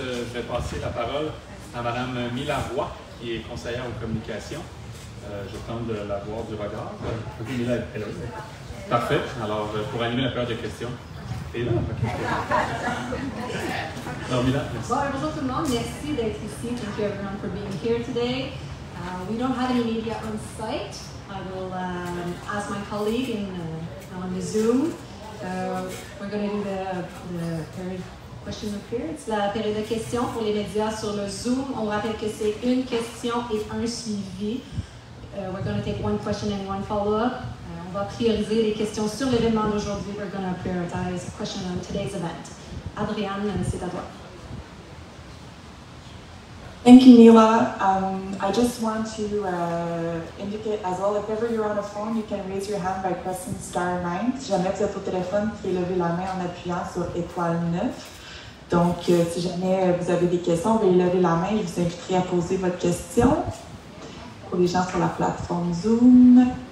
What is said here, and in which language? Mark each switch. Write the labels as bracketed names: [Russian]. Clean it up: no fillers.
[French] Je vais passer la parole à Mme Mila Roy, qui est conseillère aux communications. Je tente de la voir du regard. Mila est là. Parfait. Alors, pour animer la période de questions. Et là, alors, Mila, merci. Bon, bonjour tout le monde. Merci d'être ici. [English] Thank you everyone for being here today. We don't have any media on site. I will ask my colleague on the Zoom. We're going to do the period question and period. [French] C'est la période de questions pour les médias sur le Zoom. On rappelle que c'est une question et un suivi. [English] We're going to take one question and one follow-up. [French] On va prioriser les questions sur l'événement d'aujourd'hui. [English] We're going to prioritize a question on today's event. [French] Adrienne, c'est à toi. [English] Thank you, Mila. I just want to indicate as well, if ever you're on a phone, you can raise your hand by pressing star 9. [French] Si jamais vous êtes au téléphone, vous pouvez lever la main en appuyant sur étoile 9. Donc, si jamais vous avez des questions, veuillez lever la main. Je vous inviterai à poser votre question pour les gens sur la plateforme Zoom.